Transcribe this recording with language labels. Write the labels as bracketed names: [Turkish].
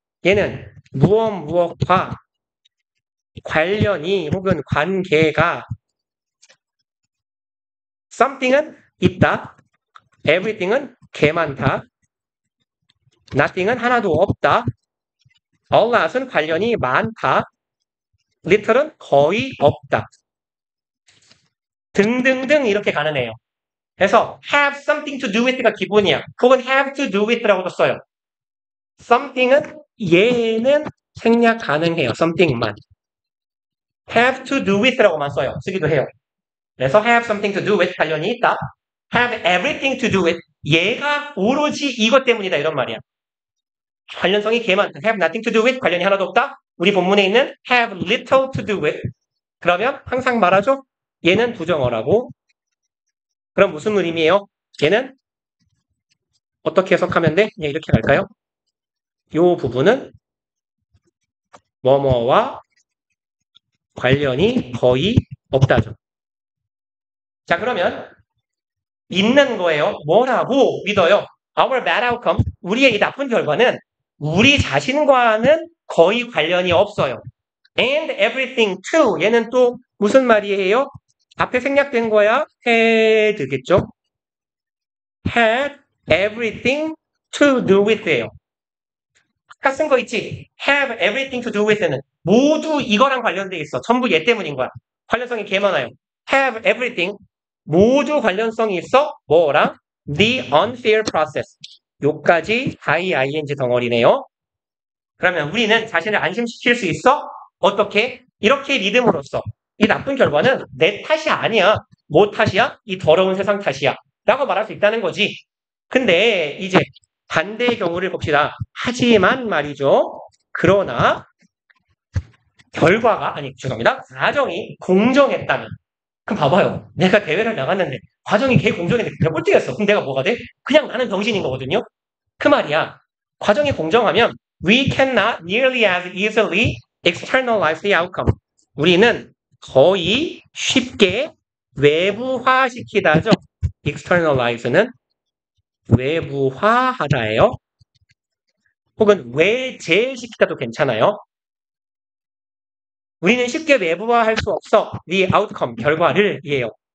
[Korean] 얘는 무엇과 관련이 혹은 관계가 something은 있다. everything은 개 많다. nothing은 하나도 없다. a lot은 관련이 많다. little은 거의 없다. 등등등 이렇게 가능해요. 그래서 [English] have something to do with가 기본이야. 혹은 have to do with라고도 써요. [Korean] something은 얘는 생략 가능해요. something만. [English] have to do with라고만 써요. [Korean] 쓰기도 해요. [English] 그래서 have something to do with 관련이 있다. have everything to do with [Korean] 얘가 오로지 이것 때문이다 이런 말이야. 관련성이 개 많다. [English] have nothing to do with [Korean] 관련이 하나도 없다. 우리 본문에 있는 [English] have little to do with [Korean] 그러면 항상 말하죠. 얘는 부정어라고. 그럼 무슨 의미예요? 얘는 어떻게 해석하면 돼? 그냥 이렇게 갈까요? 이 부분은 뭐뭐와 관련이 거의 없다죠. 자 그러면 믿는 거예요. 뭐라고 믿어요? [English] Our bad outcome, [Korean] 우리의 이 나쁜 결과는 우리 자신과는 거의 관련이 없어요. [English] And everything too, [Korean] 얘는 또 무슨 말이에요? 앞에 생략된 거야 had겠죠? [English] had everything to do with예요. [Korean] 아까 쓴 거 있지? [English] have everything to do with는 [Korean] 모두 이거랑 관련돼 있어. 전부 얘 때문인 거야. 관련성이 개 많아요. [English] have everything [Korean] 모두 관련성이 있어. 뭐랑? [English] the unfair process. [Korean] 요까지 ing 덩어리네요. 그러면 우리는 자신을 안심시킬 수 있어? 어떻게? 이렇게 믿음으로써 이 나쁜 결과는 내 탓이 아니야. 뭐 탓이야? 이 더러운 세상 탓이야. 라고 말할 수 있다는 거지. 근데 이제 반대의 경우를 봅시다. 하지만 말이죠. 그러나 결과가 죄송합니다. 과정이 공정했다면 그럼 봐봐요. 내가 대회를 나갔는데 과정이 개 공정했는데 내가 꼴등했어. 그럼 내가 뭐가 돼? 그냥 나는 병신인 거거든요. 그 말이야. 과정이 공정하면 [English] we cannot nearly as easily externalize the outcome. [Korean] 우리는 거의 쉽게 외부화시키다죠. externalize는 외부화하다예요. 혹은 외제시키다도 괜찮아요. 우리는 쉽게 외부화할 수 없어. the outcome, 결과를 이에요.